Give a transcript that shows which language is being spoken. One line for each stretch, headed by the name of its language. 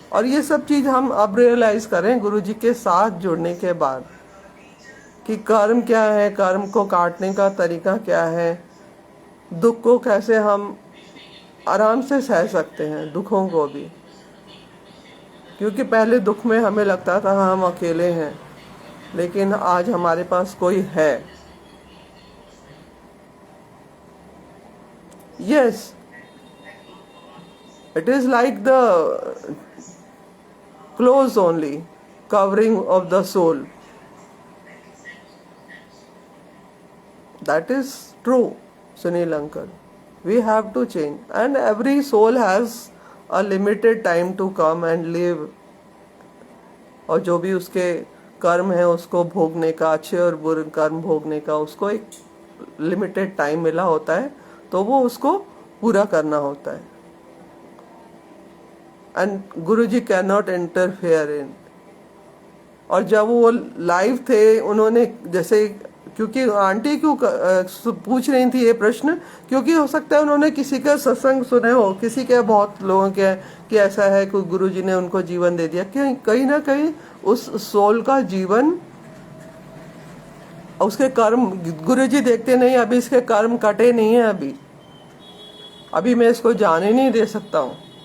Hindi: और ये सब चीज हम अब रियलाइज करें गुरुजी के साथ जुड़ने के बाद कि कर्म क्या है, कर्म को काटने का तरीका क्या है, दुख को कैसे हम आराम से सह सकते हैं, दुखों को भी। क्योंकि पहले दुख में हमें लगता था हम अकेले हैं, लेकिन आज हमारे पास कोई है।
English: Yes, it is like the clothes only, covering of the soul. That is true, Sunil uncle. We have to change, and every soul has a limited time to come and live
Hindi: और जो भी उसके कर्म है उसको भोगने का, अच्छे और बुरे कर्म भोगने का उसको एक लिमिटेड टाइम मिला होता है, तो वो उसको पूरा करना होता है।
English: And Guruji can not interfere in.
Hindi: और जब वो लाइव थे उन्होंने जैसे, क्योंकि आंटी क्यों पूछ रही थी ये प्रश्न, क्योंकि हो सकता है उन्होंने किसी का सत्संग सुने हो, किसी के बहुत लोगों के कि ऐसा है कोई गुरुजी ने उनको जीवन दे दिया, कहीं ना कहीं उस सोल का जीवन, उसके कर्म गुरुजी देखते नहीं, अभी इसके कर्म कटे नहीं है, अभी मैं इसको जाने नहीं दे सकता हूँ।